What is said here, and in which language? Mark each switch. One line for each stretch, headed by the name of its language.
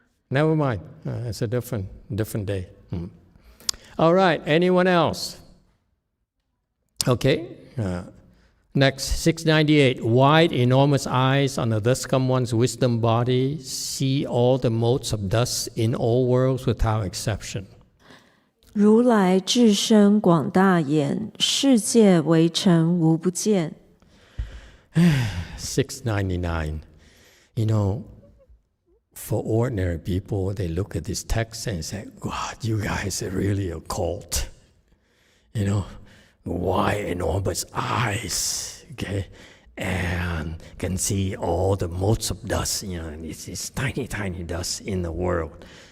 English: Never mind. It's a different day. All right. Anyone else? Okay. Next, 698. Wide, enormous eyes on the dust come one's wisdom body, see all the motes of dust in all worlds without exception.
Chinese: 如来智深广大眼，世界为尘无不见。
English: 699. For ordinary people, they look at this text and say, God, you guys are really a cult. Wide, enormous eyes, okay, and can see all the motes of dust, it's tiny, tiny dust in the world.